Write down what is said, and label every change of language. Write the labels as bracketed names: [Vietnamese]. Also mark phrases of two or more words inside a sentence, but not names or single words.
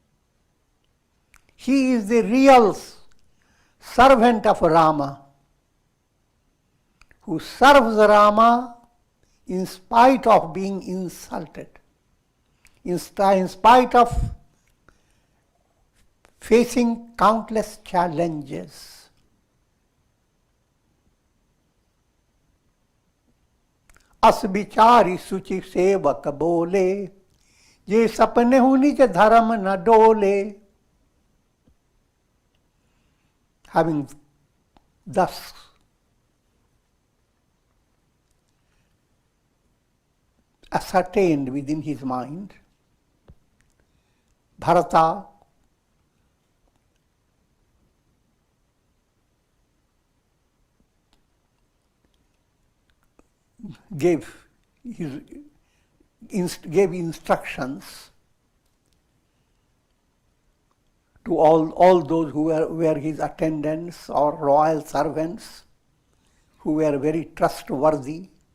[English] He is the real servant of Rama, who serves Rama in spite of being insulted, in spite of facing countless challenges. [Awadhi] अस बिचारी सुचि सेवक बोले, ये सपने हूँ निज धर्म न डोले. [English] Having thus ascertained within his mind, Bharata gave instructions to all those who were his attendants or royal servants, who were very trustworthy.